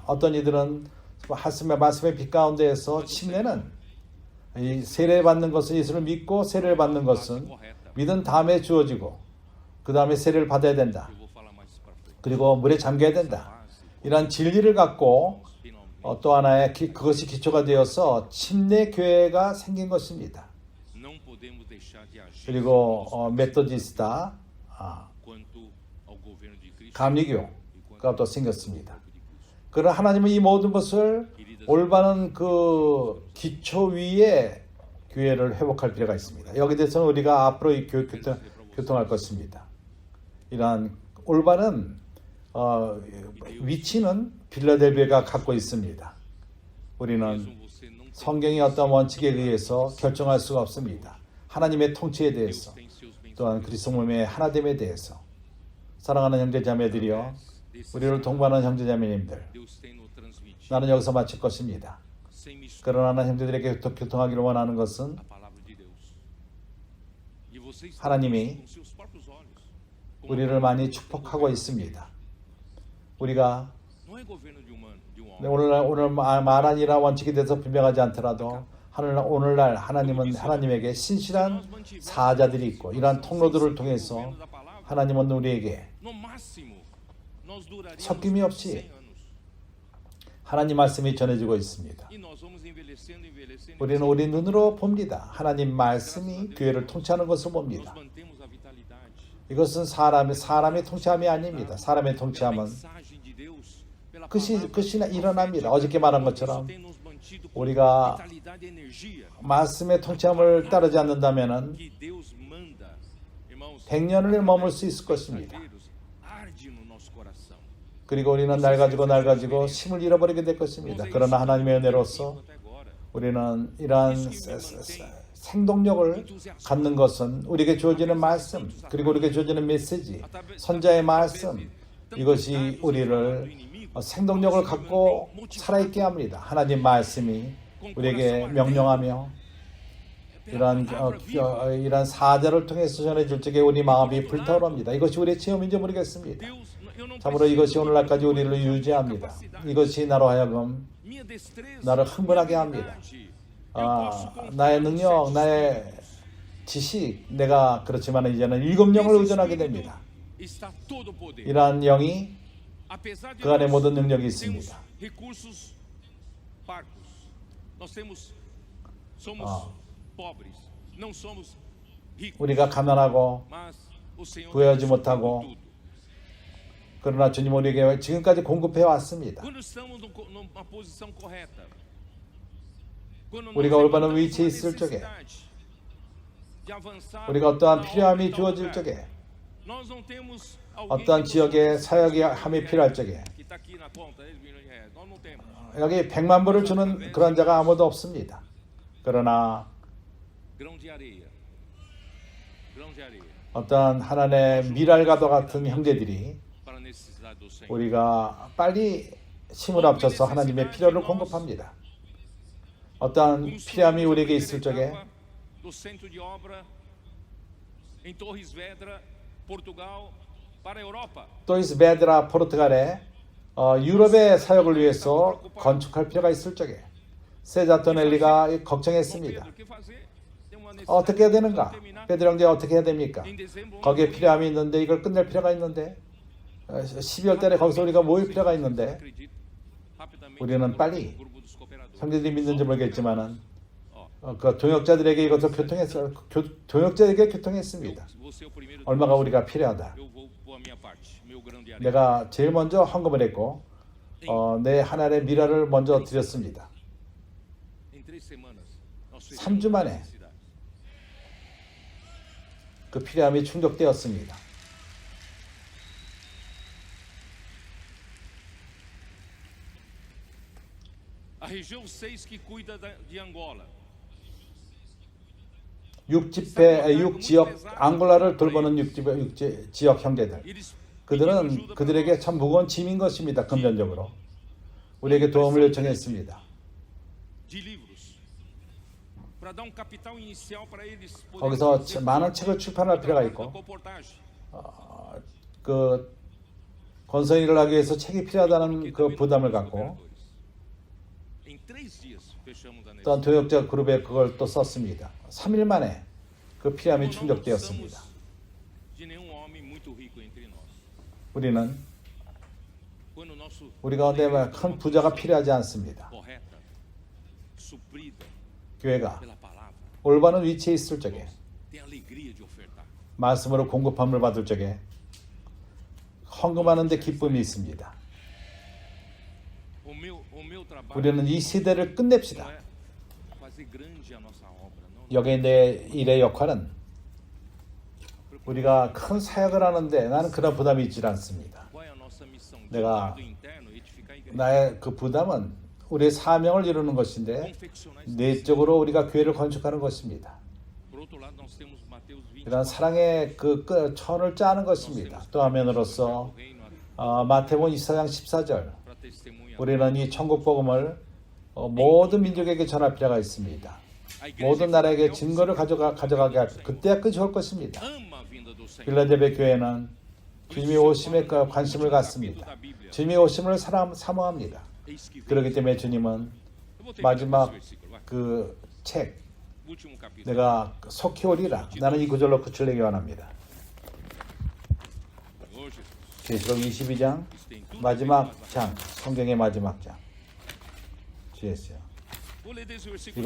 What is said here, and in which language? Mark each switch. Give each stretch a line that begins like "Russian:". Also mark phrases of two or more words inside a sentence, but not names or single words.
Korean: 어떤 이들은 말씀의 빛 가운데에서 침례는 이 세례받는 것은 예수를 믿고 세례를 받는 것은 믿은 다음에 주어지고 그 다음에 세례를 받아야 된다. 그리고 물에 잠겨야 된다. 이러한 진리를 갖고 또 하나의 그것이 기초가 되어서 침례 교회가 생긴 것입니다.
Portuguese: Não podemos deixar de agir
Korean: 그리고 메토디스타,
Portuguese: quanto ao governo de Cristo.
Korean: 감리교가 또 생겼습니다. 그러나 하나님은 이 모든 것을 올바른 그 기초 위에 교회를 회복할 필요가 있습니다. 여기 대해서는 우리가 앞으로 이 교통할 것입니다. 이러한 올바른 위치는 빌라델비아가 갖고 있습니다. 우리는 성경의 어떤 원칙에 의해서 결정할 수가 없습니다. 하나님의 통치에 대해서, 또한 그리스도 몸의 하나됨에 대해서. 사랑하는 형제자매들이여, 우리를 동반하는 형제자매님들,
Portuguese: Deus tem nos transmitido
Korean: 나는 여기서 마칠 것입니다.
Portuguese: sem mistura
Korean: 그러나 형제들에게 교통하기를 원하는 것은
Portuguese: a palavra de Deus. E vocês estão
Korean: 하나님이
Portuguese: vendo com seus próprios olhos. Como
Korean: 우리를 많이 축복하고 있습니다. 우리가
Portuguese: não é governo de um homem.
Korean: 오늘 말한 이러한 원칙에 대해서 분명하지 않더라도 오늘날 하나님은 하나님에게 신실한 사자들이 있고 이러한 통로들을 통해서 하나님은 우리에게
Portuguese: No máximo, nós duraríamos
Korean: 섞임이 없이
Portuguese: 100 anos.
Korean: 하나님 말씀이 전해지고 있습니다.
Portuguese: E nós vamos envelhecendo.
Korean: 우리는 우리 눈으로 봅니다. 하나님 말씀이 교회를 통치하는 것을 봅니다.
Portuguese: Nós mantemos a vitalidade.
Korean: 이것은 사람의 통치함이 아닙니다. 사람의
Portuguese: Pela
Korean: 통치함은
Portuguese: mensagem de Deus, pela
Korean: 끝이
Portuguese: palavra
Korean: 일어납니다. 어저께 말한 것처럼
Portuguese: tem nos mantido com
Korean: 우리가
Portuguese: vitalidade e energia
Korean: 말씀의 통치함을 따르지 않는다면은
Portuguese: que Deus manda. Irmãos,
Korean: 100년을 머물 수 있을 것입니다.
Portuguese: arde no nosso coração.
Korean: 그리고 우리는 낡아지고 힘을 잃어버리게 될 것입니다. 그러나 하나님의 은혜로서
Portuguese: Até agora,
Korean: 우리는 이러한 생동력을 갖는 것은 우리에게 주어지는 말씀, 그리고 우리에게 주어지는 메시지, 선자의 말씀, 이것이 우리를 생동력을 갖고 살아있게 합니다. 하나님 말씀이 우리에게 명령하며 이러한 사자를 통해서 전해줄 적에 우리 마음이 불타오릅니다. 이것이 우리의 체험인지 모르겠습니다.
Portuguese: Deus, eu não
Korean: 참으로 이것이 오늘날까지 우리를 유지합니다. 이것이 나로 하여금
Portuguese: minha destreza,
Korean: 나를 흥분하게 합니다. 나의 능력, 나의 지식, 내가 그렇지만 이제는 일곱 영을 의존하게 됩니다.
Portuguese: está todo o poder.
Korean: 이러한 영이
Portuguese: Apesar de
Korean: 그 안에
Portuguese: nós
Korean: 모든 능력이
Portuguese: termos
Korean: 있습니다.
Portuguese: recursos parcos, nós somos pobres, não somos ricos,
Korean: 우리가 가난하고
Portuguese: mas o Senhor
Korean: 부여하지
Portuguese: nos
Korean: 못하고
Portuguese: tudo.
Korean: 그러나 주님 우리에게 지금까지 공급해 왔습니다.
Portuguese: Quando estamos numa posição correta, quando
Korean: 우리가
Portuguese: nós
Korean: 올바른
Portuguese: encontramos
Korean: 위치에
Portuguese: uma
Korean: 있을 적에,
Portuguese: necessidade de avançar
Korean: 우리가 어떠한
Portuguese: na
Korean: 필요함이
Portuguese: obra, em tal
Korean: 주어질
Portuguese: lugar,
Korean: 적에,
Portuguese: nós não temos alguém
Korean: 어떠한
Portuguese: que
Korean: 지역에
Portuguese: nos
Korean: 사역이
Portuguese: dê
Korean: 함이 필요할 적에,
Portuguese: que está aqui na conta, 10 milhões de reais. Nós não temos.
Korean: 여기 100만 불을 주는 그런 자가 아무도 없습니다. 그러나
Portuguese: Grão de areia. Grão de areia
Korean: 어떠한 하나님의 미랄과도 같은 형제들이
Portuguese: para a necessidade do Senhor.
Korean: 우리가 빨리 힘을 합쳐서 하나님의 필요를 공급합니다. 어떠한 필요함이 우리에게 있을 적에
Portuguese: do centro de obra em Torres Vedras, Portugal, para a Europa.
Korean: 또이스 베드라 포르투갈에 유럽의 사역을 위해서 건축할 필요가 있을 적에 세자토넬리가 걱정했습니다.
Portuguese: Pedro, o que fazer? Tem uma necessidade
Korean: 어떻게 해야 되는가?
Portuguese: de terminar.
Korean: 베드로 형제 어떻게 해야 됩니까?
Portuguese: Em dezembro,
Korean: 거기에 필요함이 있는데 이걸 끝낼 필요가 있는데 12월 달에 거기서 우리가 모일 필요가 있는데
Portuguese: acredito, rapidamente,
Korean: 우리는
Portuguese: no
Korean: 빨리
Portuguese: grupo dos cooperadores.
Korean: 형제들이 믿는지 모르겠지만은 그 동역자들에게 이것을 동역자에게 교통했습니다.
Portuguese: Você é o primeiro.
Korean: 얼마가 우리가 필요하다.
Portuguese: Eu vou pôr a minha parte, meu grão de areia.
Korean: 내가 제일 먼저 헌금을 했고 내 하나의 미라를 먼저 드렸습니다.
Portuguese: Em 3 semanas, nós
Korean: 3주 만에
Portuguese: necessidade.
Korean: 그 필요함이 충족되었습니다.
Portuguese: A região 6 que cuida de Angola.
Korean: 6지역 앙골라를 돌보는 6지역 형제들.
Portuguese: Eles
Korean: 그들은 그들에게 참 무거운 짐인 것입니다. 금전적으로. 우리에게 도움을 요청했습니다.
Portuguese: de livros para dar um capital inicial para eles poderem
Korean: 거기서
Portuguese: fazer
Korean: 많은 책을 출판할 필요가
Portuguese: da
Korean: 있고
Portuguese: comportagem.
Korean: 그 건설일을 하기 위해서 책이 필요하다는 그 부담을 갖고
Portuguese: Em 3 dias fechamos a
Korean: 또한
Portuguese: negociação.
Korean: 도역자 그룹에 그걸 또 썼습니다. 3일 만에 그 필요함이 충족되었습니다.
Portuguese: De nenhum homem muito rico entre nós.
Korean: 우리는
Portuguese: quando o nosso
Korean: 우리 가운데 큰 부자가 필요하지 않습니다.
Portuguese: correta, suprida
Korean: 교회가
Portuguese: pela palavra,
Korean: 올바른 위치에 있을 적에,
Portuguese: tem alegria de ofertar.
Korean: 말씀으로 공급함을 받을 적에 헌금하는 데 기쁨이 있습니다.
Portuguese: O meu trabalho
Korean: 우리는 이 시대를
Portuguese: não
Korean: 끝냅시다.
Portuguese: é fazer grande a nossa obra, não.
Korean: 여기에 내 일의 역할은 우리가 큰 사역을 하는데 나는 그런 부담이 있지 않습니다.
Portuguese: Qual é a nossa missão? De
Korean: 내가
Portuguese: lado interno, edificar a igreja.
Korean: 나의 그 부담은 우리의 사명을 이루는 것인데
Portuguese: Confeccionar esse
Korean: 내적으로 우리가 교회를 건축하는 것입니다.
Portuguese: Por outro lado, nós temos Mateus 20.
Korean: 이런 사랑의 그 천을 짜는 것입니다. 또 화면으로서 마태복음 24장 14절
Portuguese: Para testemunhar.
Korean: 우리는 이 천국 복음을 모든 민족에게 전할 필요가 있습니다.
Portuguese: A igreja
Korean: 모든 나라에게 증거를 가져가게 할 그때야 끝이 올 것입니다.
Portuguese: ama a vinda do Senhor.
Korean: 빌라델베 교회는 주님의 오심에 관심을 갖습니다. 주님의 오심을 사모합니다.
Portuguese: Eis que vem.
Korean: 그렇기 때문에 주님은
Portuguese: Eu vou terminar
Korean: 마지막
Portuguese: com esse versículo, vai.
Korean: 그 책
Portuguese: Último capítulo.
Korean: 내가 속히 오리라. 나는 이 구절로 그치려기 원합니다.
Portuguese: Senhor Jesus.
Korean: 계시록 22장
Portuguese: Isso tem tudo.
Korean: 마지막 장, 성경의 마지막 장. 주였어요.
Portuguese: Vou ler desde o versículo.